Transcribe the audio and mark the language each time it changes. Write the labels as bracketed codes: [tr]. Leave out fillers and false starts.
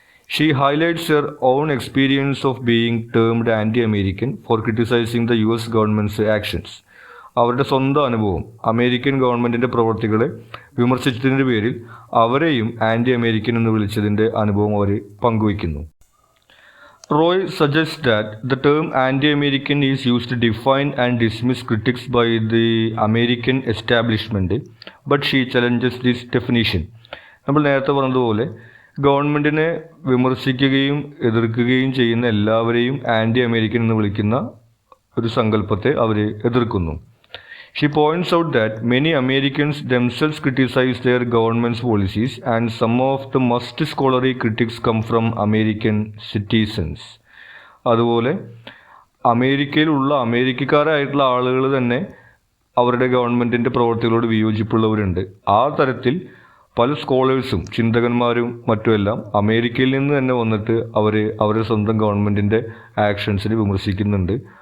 [en] She highlights her own experience of being termed anti American for criticising the US government's actions. [ml] അവരുടെ സ്വന്തം അനുഭവം American ഗവൺമെൻറ്റിൻ്റെ പ്രവർത്തികളെ വിമർശിച്ചതിൻ്റെ പേരിൽ അവരെയും ആൻറ്റി അമേരിക്കൻ എന്ന് വിളിച്ചതിൻ്റെ അനുഭവം അവർ പങ്കുവയ്ക്കുന്നു. [en] Roy suggests that the term anti-American is used to define and dismiss critics by the American establishment, but she challenges this definition. [ml] നമ്മൾ നേരത്തെ പറഞ്ഞതുപോലെ ഗവൺമെൻറ്റിനെ വിമർശിക്കുകയും എതിർക്കുകയും ചെയ്യുന്ന എല്ലാവരെയും ആൻറ്റി അമേരിക്കൻ എന്ന് വിളിക്കുന്ന ഒരു സങ്കല്പത്തെ അവർ എതിർക്കുന്നു. [en] She points out that many Americans themselves criticize their government's policies, and some of the most scholarly critics come from American citizens. [ml] അതുപോലെ അമേരിക്കയിലുള്ള അമേരിക്കക്കാരായിട്ടുള്ള ആളുകൾ തന്നെ അവരുടെ ഗവൺമെൻറ്റിൻ്റെ പ്രവർത്തികളോട് വിയോജിപ്പുള്ളവരുണ്ട്. ആ തരത്തിൽ പല സ്കോളേഴ്സും ചിന്തകന്മാരും മറ്റുമെല്ലാം അമേരിക്കയിൽ നിന്ന് തന്നെ വന്നിട്ട് അവരുടെ സ്വന്തം ഗവൺമെൻറ്റിൻ്റെ ആക്ഷൻസിനെ വിമർശിക്കുന്നുണ്ട്.